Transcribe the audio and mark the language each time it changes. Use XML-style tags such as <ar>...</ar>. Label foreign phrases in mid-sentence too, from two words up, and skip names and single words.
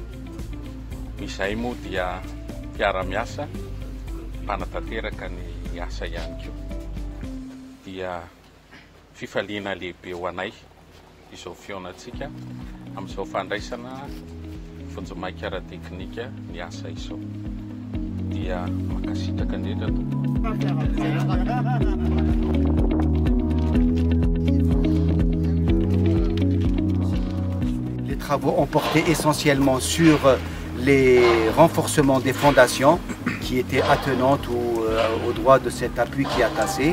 <mg>Izay moa dia mpiara-miasa mpanatanteraka ny asa ihany koa. Dia fifaliana lehibe ho anay izao fionatsika amin'izao fandraisana fonjomaika ara-teknika ny asa izao. Dia makasitraka indrindra</mg> <fr>Les travaux ont porté essentiellement sur les renforcements des fondations qui étaient attenantes au droit de cet appui qui a tassé.</fr>